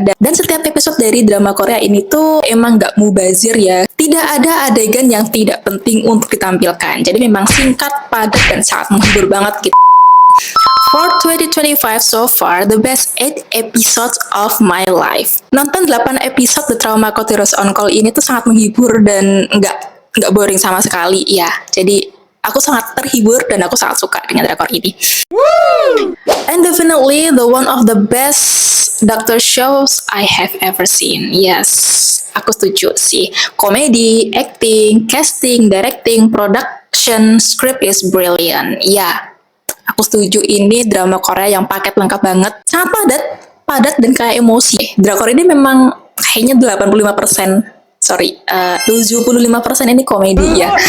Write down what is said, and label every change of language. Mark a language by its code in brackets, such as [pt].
[id] Dan setiap episode dari drama Korea ini tuh emang nggak mubazir ya. Tidak ada adegan yang tidak penting untuk ditampilkan. Jadi memang singkat, padat, dan sangat menghibur banget gitu. [en] For 2025 so far, the best 8 episodes of my life. [id] Nonton 8 episode The Trauma Code Heroes on Call ini tuh sangat menghibur dan nggak boring sama sekali ya. Jadi aku sangat terhibur dan aku sangat suka dengan drakor ini. [en] And definitely the one of the best doctor shows I have ever seen. Yes, [id] aku setuju sih. [en] Komedi, acting, casting, directing, production, script is brilliant. [id] Ya. Aku setuju, ini drama Korea yang paket lengkap banget. Sangat padat dan kayak emosi. Drakor ini memang kayaknya 85%, 75% ini komedi ya.